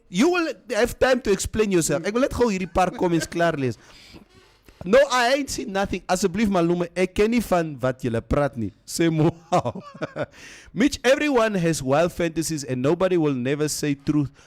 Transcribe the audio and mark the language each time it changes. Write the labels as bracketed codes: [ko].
[en] You will have time to explain yourself. [af] Ek wil net gou hierdie paar comments klaar lees. No, I ain't seen nothing. Asseblief Malume, ek ken nie van wat julle praat nie. Sê mo. [en] Mitch, everyone has wild fantasies and nobody will never say truth.